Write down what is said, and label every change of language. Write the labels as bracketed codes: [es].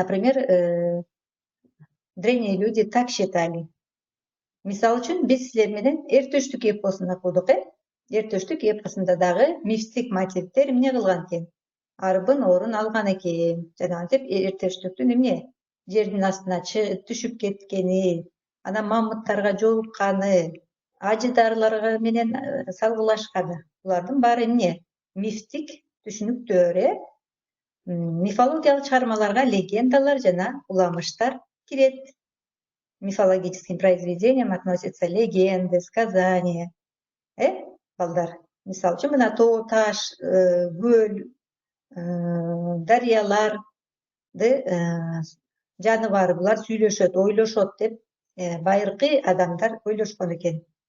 [ru] Например, древние люди так считали. [ky] Мисалы үчүн биз силер менен эр төштүк эпосун окудук. Эр төштүк эпосунда дагы мифтик мотивдер эмне кылган экен? Арбын орун алган экен. Жанагынтип эр төштүктүн эмне? Жердин астына түшүп кеткени, анан мамыттарга жолукканы, ажыдарларга менен салгылашканы. Булардын баары эмне? Мифтик түшүнүктөр. Мифологиялык чыгармаларга легендалар жана уламыштар кирет. [ru] Мифологическим произведениям относятся легенды, сказания. [ky] Балдар, мисалы үчүн мына тоо, таш, көл, дарыяларды жаныбары булар сүйлөшөт, ойлошот деп байыркы адамдар ойлошкон экен.